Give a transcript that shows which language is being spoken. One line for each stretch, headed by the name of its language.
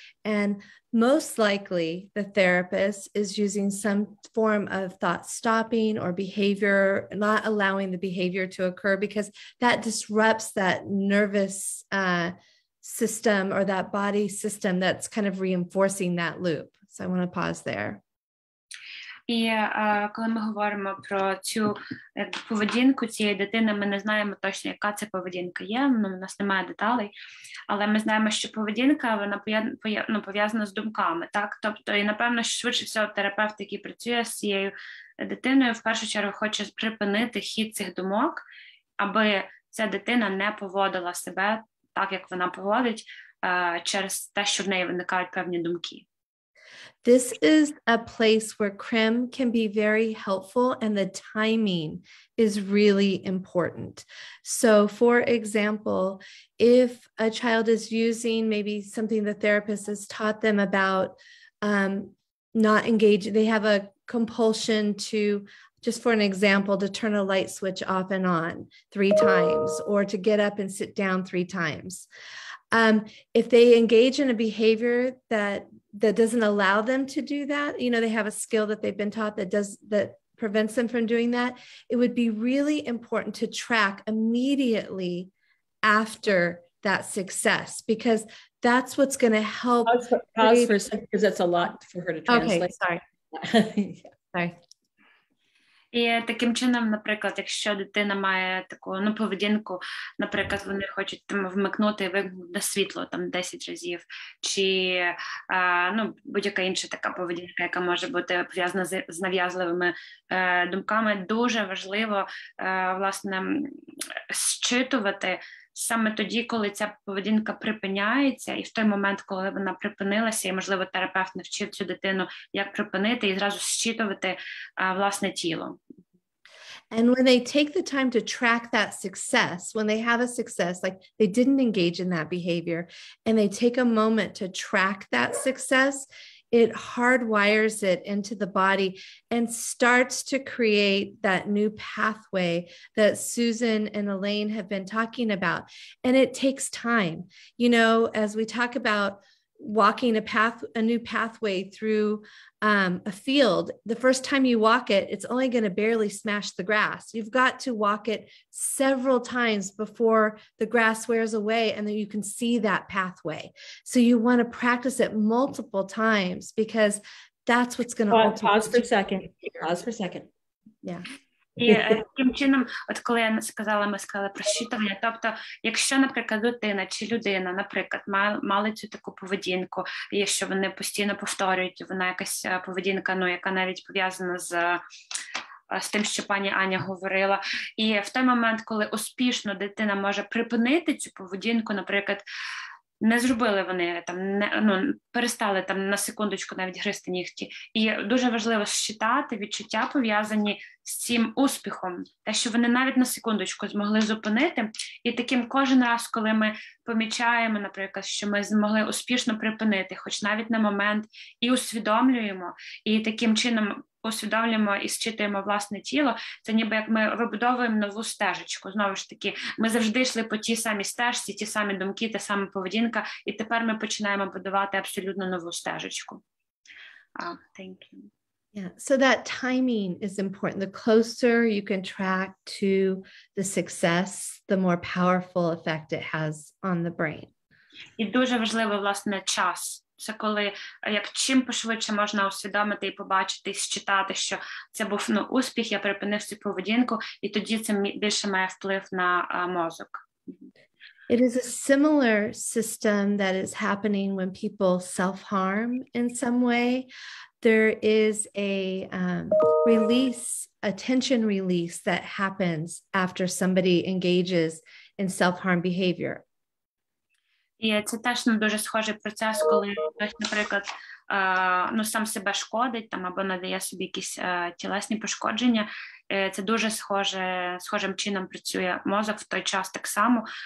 English: And most likely the therapist is using some form of thought stopping or behavior, not allowing the behavior to occur, because that disrupts that nervous system or that body system that's kind of reinforcing that loop. So I want to pause there.
Ukrainian: І коли ми говоримо про цю поведінку цієї дитини, ми не знаємо точно, яка це поведінка є, у нас немає деталей, але ми знаємо, що поведінка, вона пов'язана з думками, так? Тобто, і напевно, швидше всього, терапевт, який працює з цією дитиною, в першу чергу хоче припинити хід цих думок, аби ця дитина не поводила себе так, як вона поводить, через те, що в неї виникають певні думки.
English: This is a place where CREM can be very helpful, and the timing is really important. So, for example, if a child is using maybe something the therapist has taught them about not engaging, they have a compulsion to, just for an example, to turn a light switch off and on 3 times, or to get up and sit down 3 times. If they engage in a behavior that doesn't allow them to do that, you know, they have a skill that they've been taught that prevents them from doing that, it would be really important to track immediately after that success, because that's what's going to help. Pause for a second, because that's a lot for her to translate. Okay, sorry. Sorry.
Ukrainian: І таким чином, наприклад, якщо дитина має таку поведінку, наприклад, вони хочуть вмикнути і вимкнути світло 10 разів, чи будь-яка інша така поведінка, яка може бути пов'язана з нав'язливими думками, дуже важливо, власне, зчитувати саме тоді, коли ця поведінка припиняється, і в той момент, коли вона припинилася, і, можливо, терапевт навчив цю дитину, як припинити, і зразу зчитувати власне тіло.
English: And when they take the time to track that success, when they have a success, like they didn't engage in that behavior, and they take a moment to track that success, it hardwires it into the body and starts to create that new pathway that Susan and Elaine have been talking about. And it takes time. You know, as we talk about walking a new pathway through a field, the first time you walk it, it's only going to barely smash the grass. You've got to walk it several times before the grass wears away and then you can see that pathway. So you want to practice it multiple times because that's what's going to pause for a second. Yeah.
Ukrainian: І таким чином, от коли я сказала, ми сказали про зчитування, тобто, якщо, наприклад, дитина чи людина, наприклад, мали цю таку поведінку, і що вони постійно повторюють, вона якась поведінка, ну, яка навіть пов'язана з тим, що пані Аня говорила, і в той момент, коли успішно дитина може припинити цю поведінку, наприклад, не зробили вони там, перестали там на секундочку навіть гризти нігті. І дуже важливо считати відчуття, пов'язані з цим успіхом, те, що вони навіть на секундочку змогли зупинити. І таким кожен раз, коли ми помічаємо, наприклад, що ми змогли успішно припинити, хоч навіть на момент, і усвідомлюємо, і таким чином усвідомлюємо і зчитуємо власне тіло, це ніби як ми вибудовуємо нову стежечку. Знову ж таки, ми завжди йшли по тій самій стежці, ті самі думки, та сама поведінка, і тепер ми починаємо будувати абсолютно нову стежечку.
English: Thank you. Yeah, so that timing is important. The closer you can track to the success, the more powerful effect it has on the brain.
Ukrainian: І дуже важливо, власне, час. Це коли, як чим пошвидше можна усвідомити і побачити, і считати, що це був успіх, я припинив цю поведінку, і тоді це більше має вплив на мозок.
English: It is a similar system that is happening when people self-harm in some way. There is a tension release that happens after somebody engages in self-harm behavior.
Ukrainian: І це теж дуже схожий процес, коли хтось, наприклад, сам себе шкодить там, або надає собі якісь тілесні пошкодження. Це дуже схожим чином працює мозок в той час так само.